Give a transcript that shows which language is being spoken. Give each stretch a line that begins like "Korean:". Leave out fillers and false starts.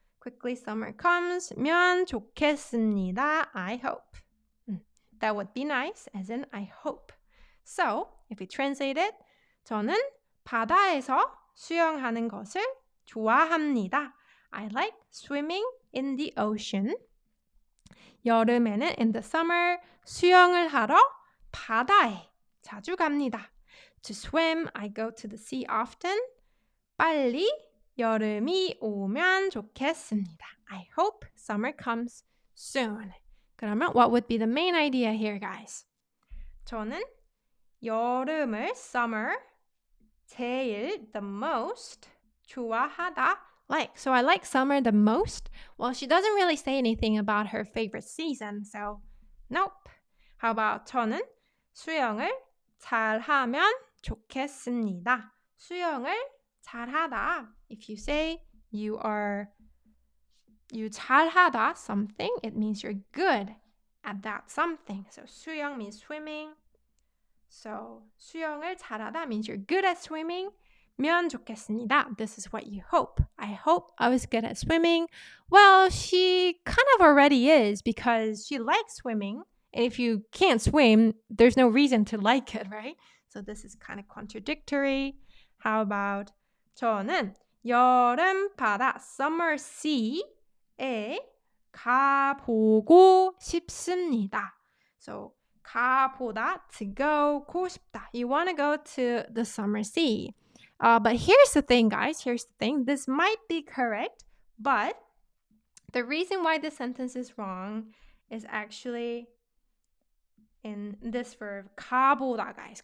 English: Quickly summer comes.
Korean: 면 좋겠습니다.
English: I hope. That would be nice, as in I hope. So, if we translate it,
Korean: 저는 바다에서 수영하는 것을 좋아합니다.
English: I like swimming in the ocean.
Korean: 여름에는
English: in the summer
Korean: 수영을 하러 바다에 자주 갑니다.
English: To swim, I go to the sea often.
Korean: 빨리 여름이 오면 좋겠습니다.
English: I hope summer comes soon. 그러면 what would be the main idea here, guys?
Korean: 저는 여름을 summer 제일
English: the most
Korean: 좋아하다 like.
English: So I like summer the most. Well, she doesn't really say anything about her favorite season, so nope. How about
Korean: 저는 수영을 잘하면 좋겠습니다. 수영을 잘하다.
English: If you say you 잘하다 something, it means you're good at that something. So 수영 means swimming. So 수영을 잘하다 means you're good at swimming. 좋겠습니다. This is what you hope. I hope I was good at swimming. Well, she kind of already is because she likes swimming. And if you can't swim, there's no reason to like it, right? So this is kind of contradictory. How about
Korean: 저는 여름 바다
English: summer sea
Korean: 에 가보고 싶습니다.
English: So 가보다 to go, 고 싶다. You want to go to the summer sea. But here's the thing, guys. Here's the thing. This might be correct, but the reason why this sentence is wrong is actually in this verb, 가보다, guys.